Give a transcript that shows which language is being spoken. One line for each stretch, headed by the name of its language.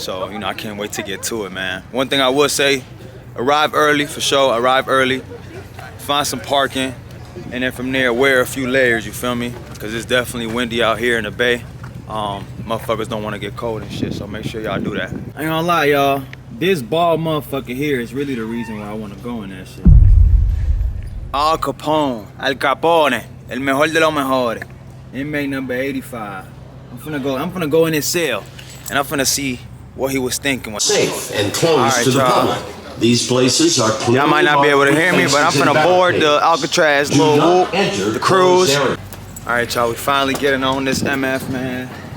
English: So, you know, I can't wait to get to it, man. One thing I would say, arrive early, for sure. Arrive early. Find some parking. And then from there, wear a few layers, you feel me? Because it's definitely windy out here in the Bay. Motherfuckers don't want to get cold and shit, so make sure y'all do that. I ain't gonna lie, y'all. This bald motherfucker here is really the reason why I want to go in that shit.
Spanish: Al Capone, el mejor de los mejores.
English: Inmate number 85. I'm finna go in his cell, and I'm finna see what he was thinking. Safe and closed to the public. These places are clearly. Y'all might not be able to hear me, but I'm finna board the ALCATRAZ little whoop, the cruise. All right, y'all, we finally getting on this MF, man.